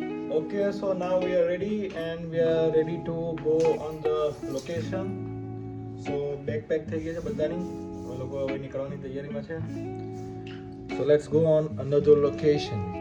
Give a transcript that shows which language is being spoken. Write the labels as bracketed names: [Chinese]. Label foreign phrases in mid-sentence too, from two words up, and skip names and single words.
[English] Okay, so now we are ready and we are ready to go on the location. So backpack [Gujarati] થઈ ગઈ છે બધાની. હવે લોકો હવે નીકળવાની તૈયારીમાં છે. [English] So let's go on another location.